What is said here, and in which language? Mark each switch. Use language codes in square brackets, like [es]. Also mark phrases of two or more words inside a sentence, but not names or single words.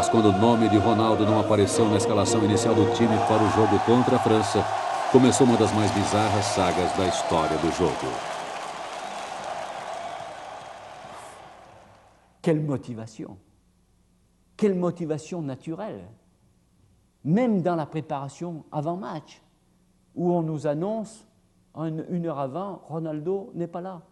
[pt] quando o nome de Ronaldo não apareceu na escalação inicial do time para o jogo contra a França, começou uma das mais bizarras sagas da história do jogo. [fr] Quelle motivation naturelle, même dans la préparation avant match, où on nous annonce une heure avant, Ronaldo n'est pas là.